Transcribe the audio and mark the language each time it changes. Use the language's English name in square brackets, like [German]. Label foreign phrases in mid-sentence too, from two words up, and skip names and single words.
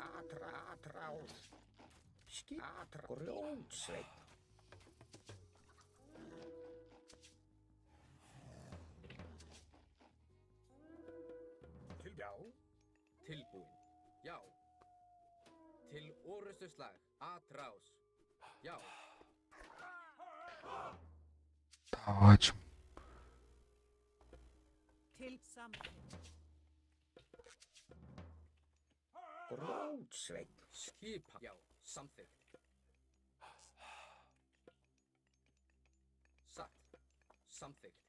[Icelandic] Atrás. Grjótsveinn. Já. Tilbúin. Já. Til orrustuslag. Atrás. Já. [Portuguese] Tá ótimo. [Icelandic] Til samþykkt. Grjótsveinn. Skipan. Já. Samþykkt. Satt. Samþykkt.